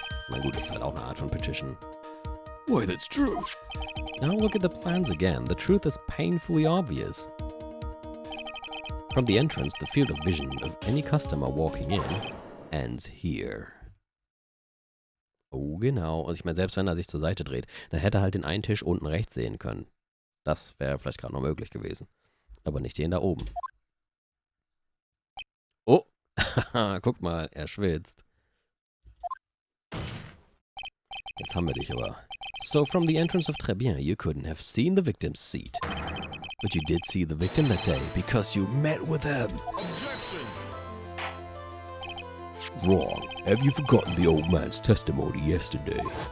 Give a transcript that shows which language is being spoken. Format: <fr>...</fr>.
<de>Na gut, ist halt auch eine Art von Partition.</de> <en>Why, that's true. Now look at the plans again. The truth is painfully obvious. From the entrance, the field of vision of any customer walking in ends here.</en> <de>Oh, genau. Also ich meine, selbst wenn er sich zur Seite dreht, dann hätte er halt den einen Tisch unten rechts sehen können. Das wäre vielleicht gerade noch möglich gewesen. Aber nicht den da oben. Oh, guck mal, er schwitzt. Jetzt haben wir dich aber.</de> <en>So from the entrance of Très Bien, you couldn't have seen the victim's seat. But you did see the victim that day because you met with him. Objection! Wrong. Have you forgotten the old man's testimony yesterday?</en>